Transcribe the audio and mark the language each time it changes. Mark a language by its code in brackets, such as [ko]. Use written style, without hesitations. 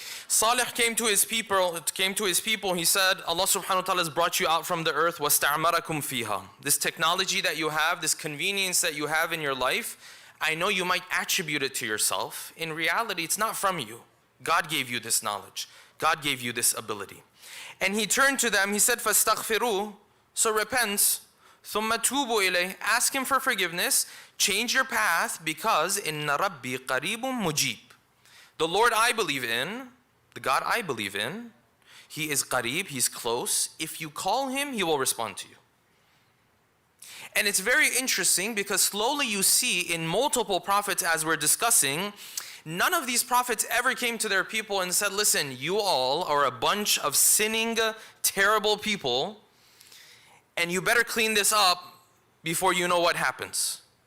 [en] Saleh came to his people, he said, Allah subhanahu wa ta'ala has brought you out from the earth, [ar] وَاسْتَعْمَرَكُمْ فِيهَا. [en] This technology that you have, this convenience that you have in your life, I know you might attribute it to yourself. In reality, it's not from you. God gave you this knowledge. God gave you this ability. And he turned to them, he said, [ar] فَاسْتَغْفِرُوا. [en] So repent, [ar] ثُمَّ تُوبُوا إِلَيْهِ. [en] Ask him for forgiveness, change your path, because [ar] إِنَّ رَبِّي قَرِيبٌ مُجِيبٌ. [en] The Lord I believe in, the God I believe in, he is qareeb, he's close. If you call him, he will respond to you. And it's very interesting because slowly you see in multiple prophets, as we're discussing, none of these prophets ever came to their people and said, listen, you all are a bunch of sinning, terrible people, and you better clean this up before you know what happens.